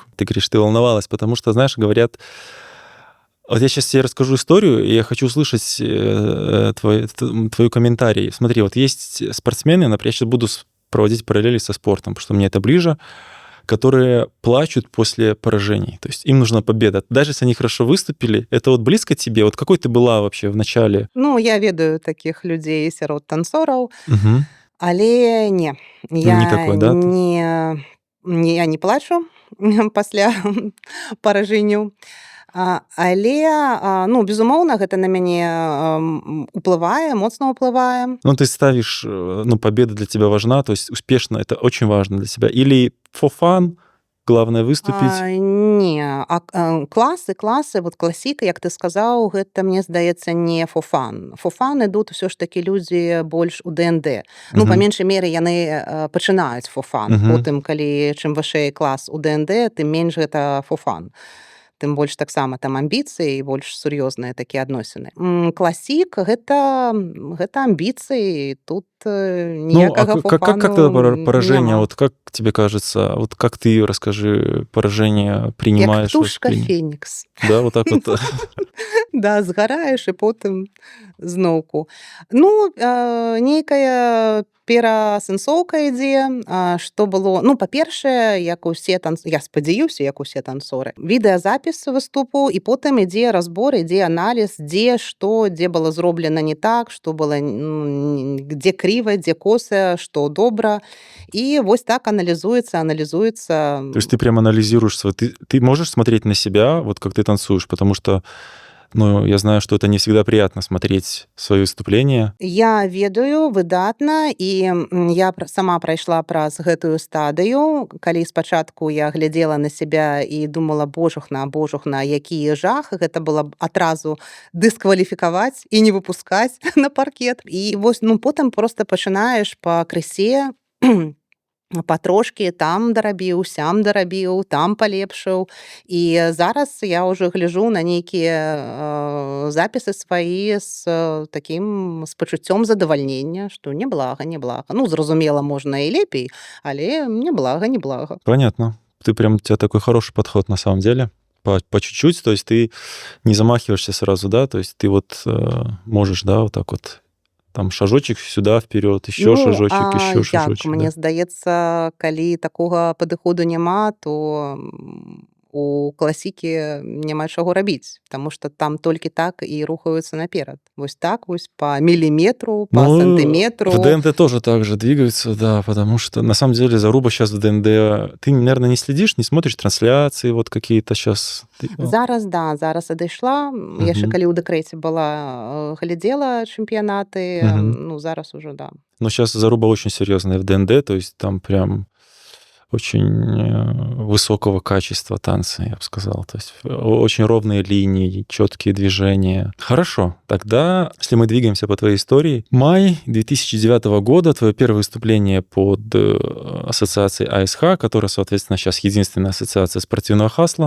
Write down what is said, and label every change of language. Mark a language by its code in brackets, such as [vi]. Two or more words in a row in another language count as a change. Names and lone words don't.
[ru] Ты говоришь, ты волновалась, потому что, знаешь, говорят... Вот я сейчас тебе расскажу историю, и я хочу услышать твой комментарий. Смотри, вот есть спортсмены, например, я сейчас буду проводить параллели со спортом, потому что мне это ближе, которые плачут после поражений. То есть им нужна победа. Даже если они хорошо выступили, это вот близко тебе? Вот какой ты была вообще в начале? [be] Ну, я ведаю таких людзей сярод танцораў, Угу. але не. [ru] Не такой, да? [be] Я не плачу пасля паражэнняў. Але, ну, безумоўна, гэта на мяне уплывае, моцна ўплывае. Ну, [ru] ты ставишь, ну, победа для тебя важна, то есть успешно, это очень важно для тебя. Или [en] for fun, [ru] главное выступить? [be] Не, класы, вот класіка, як ты сказаў, гэта, мне здаецца, не [en] for fun. For fun [be] ідуць усё ж такі людзі больш у ДНД. Ну, па меншай меры, яны пачынаюць [en] for fun. [be] Потым, калі чым вышэй клас у ДНД, тым менш гэта [en] for fun. [be] Тым больш таксама там амбіцыі і больш сур'ёзныя такія адносіны. Класік гэта амбіцыі, тут ніякага [ru] как это поражение, [be] няма. [ru] вот как тебе кажется, вот как ты, расскажи, поражение принимаешь? [be] Як птушка Фенікс. [ru] Да, вот так вот. [be] Да, згараеш і потым зноўку. Ну, нейкая пераасэнсоўка ідзе, што было... Ну, па-першае, як усе я спадзяюся, як усе танцоры. Відэазапіс выступу, і потым ідзе разбор, ідзе аналіз, дзе што, дзе было зроблена не так, што было, дзе крыва, дзе коса, што добра. І вось так аналізуецца. [ru] То есть ты прям анализируешь, ты можешь смотреть на себя, вот как ты танцуешь, потому что, ну, я знаю, что это не всегда приятно смотреть свои выступления. [be] Я ведаю выдатна, і я сама прайшла праз гэтую стадыю, калі спачатку я глядзела на себя і думала, божухна, які жах, гэта было адразу дыскваліфікаваць і не выпускаць на паркет. І вось, ну, потым проста пачынаеш пакрысе патрошкі там дарабіў, сям дарабіў, там палепшыў. І зараз я ўжо гляджу на нейкія запісы сваі з пачуццём задавальнення, што неблага. Ну, зразумела, можна і лепей, але неблага. [ru] Понятно. У тебя такой хороший подход на самом деле. По чуть-чуть, то есть ты не замахиваешься сразу, да, то есть ты вот можешь, да, вот так вот там шажочек сюда вперед, еще шажочек, еще шажочек. [be] Мне здаецца, калі такога падыходу няма, то у класікі няма чаго рабіць, таму што там толькі так і рухаюцца наперад. Вось так, вось [ru] по миллиметру, по сантиметру. В ДНД тоже так же двигаются, да, потому что на самом деле заруба сейчас в ДНД... Ты, наверное, не следишь, не смотришь трансляции вот какие-то сейчас? [be] Зараз адышла. Яшчэ калі ў дэкрэце была, глядзела чэмпіянаты, ну, зараз уже, да. [ru] Но сейчас заруба очень серьезная в ДНД, то есть там прям очень высокого качества танцы, я бы сказал. То есть очень ровные линии, четкие движения. Хорошо, тогда, если мы двигаемся по твоей истории, май 2009 года, твое первое выступление под ассоциацией АСХ, которая, соответственно, сейчас единственная ассоциация спортивного хасла.